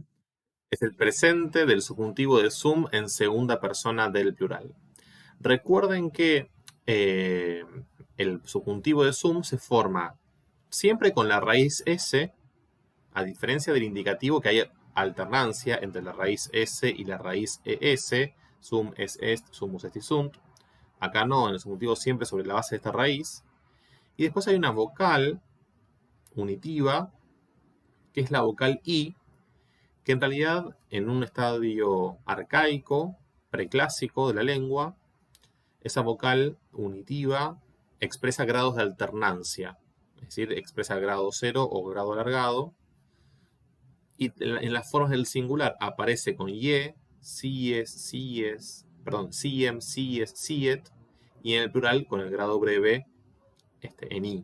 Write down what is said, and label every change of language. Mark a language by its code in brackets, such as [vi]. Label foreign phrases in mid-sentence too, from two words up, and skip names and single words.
[es] Es el presente del subjuntivo de sum en segunda persona del plural. Recuerden que el subjuntivo de sum se forma siempre con la raíz S, a diferencia del indicativo que hay alternancia entre la raíz S y la raíz ES, [la] sum es est, sumus est y sunt. [es] Acá no, en el subjuntivo siempre sobre la base de esta raíz. Y después hay una vocal unitiva, que es la vocal I, que en realidad en un estadio arcaico, preclásico de la lengua, esa vocal unitiva expresa grados de alternancia, es decir, expresa grado 0 o grado alargado, y en las formas del singular aparece con ye, [la] sies, siem, sies, siet, [es] y en el plural con el grado breve en i.